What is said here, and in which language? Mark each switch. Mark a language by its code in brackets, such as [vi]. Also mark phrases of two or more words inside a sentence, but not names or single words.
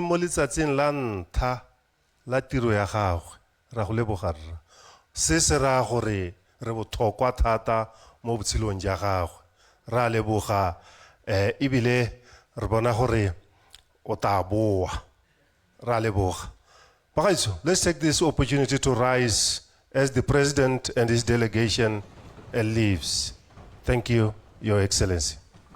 [tn] mo letsatsing la ntlha la tiro ya gagwe ra go leboga rra se se ra gore re botlhokwa thata mo botshelong ja gagwe ra leboga ebile re bona gore o tla boa ra leboga bagaetsho [en] let's take this opportunity to rise as the president and his delegation leaves. Thank you, Your Excellency.